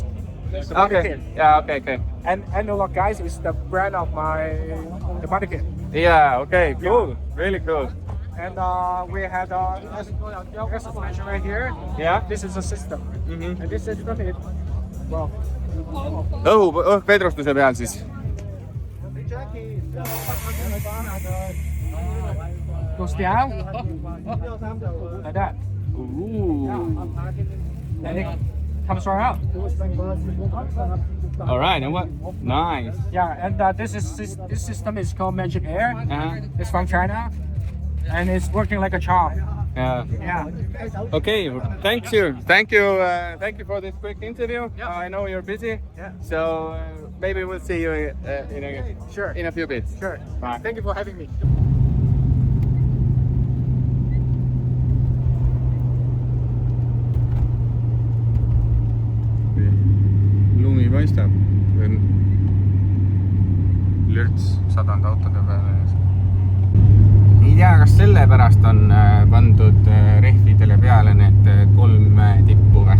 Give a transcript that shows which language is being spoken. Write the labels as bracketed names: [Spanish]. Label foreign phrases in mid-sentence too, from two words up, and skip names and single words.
[English] Okay. Kit. Yeah. Okay. And Enolog, guys, is the brand of the body kit. Yeah. Okay. Cool. Really cool. And we had a suspension right here. Yeah. This is a system. Mhm. And this system is, well, [Estonian] Õhkvedrustuse peal siis. [English] goes down like that. And it comes right out. All right. And what? Nice. Yeah, and this system is called Magic Air. It's from China, and it's working like a charm. Yeah. Yeah. Okay, thank you for this quick interview. I know you're busy, so maybe we'll see you in a few bits. Sure. Bye. Thank you for having me. [Estonian] Lumi paistab või lürts sadanud autode peale. Ei tea, kas sellepärast on pandud rehvidele peale need 3 tippu või?